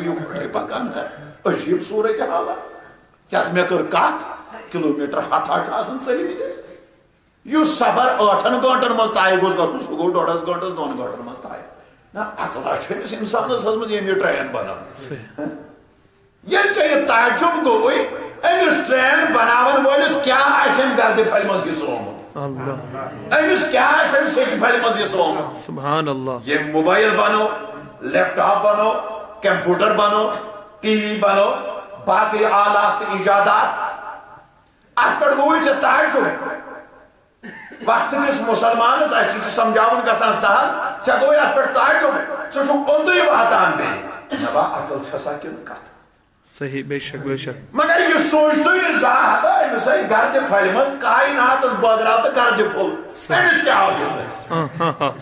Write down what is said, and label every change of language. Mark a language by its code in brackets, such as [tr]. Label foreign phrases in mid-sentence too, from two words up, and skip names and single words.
[ks] یِکوٹے پکان عجیٖب صوٗرت حالا ژےٚ مےٚ کٔر کتھ کلومیٹر ہتھا چھُ آسان ژٔلمٕتِس یُس سفر 8 گٲنٛٹن منٛز طے گوٚژھ گژھُن سُہ گوٚو 1.5 گٲنٛٹس 2 گٲنٛٹن منٛز طے نہ عقلا چھِ أمِس اِنسانس ٲسمٕژ ییٚمۍ یہِ ٹرین بنٲو ییٚلہِ ژےٚ یہِ تعجب گوٚوُے أمِس ٹرین بناون وٲلِس کیٛاہ آسہِ أمۍ گردِ پھلہِ منٛز حِصہٕ آمُت أمِس کیٛاہ آسہِ أمۍ سیٚکہِ پھلہِ منٛز حِصہٕ آمُت [ar] سبحان اللہ [ks] ییٚمۍ موبایل بنو لیپ ٹاپ بنو کمپیوٹر بنو ٹی وی بنو باقی آلات تہٕ ایجادات اتھ پٮ۪ٹھ گوٚوُے ژےٚ تعجب وقت کس مسلمانس اَسہِ سمجھاوُن گژھان سہل ژےٚ گوٚوُے اتھ پٮ۪ٹھ تعجب ژٕ چھُکھ اوٚنٛدُے واتان بیٚیہِ مےٚ با عقل چھسا کِنہٕ کتھ صحیح بے شک بے شک مگر یہ سوچتُے نہٕ زانٛہہ ہتا أمِس آیہِ گردِ پھلہِ منٛز کایناتس بٲگراو تہٕ گردِ پھوٚل أمِس کیٛاہ آو حِصہٕ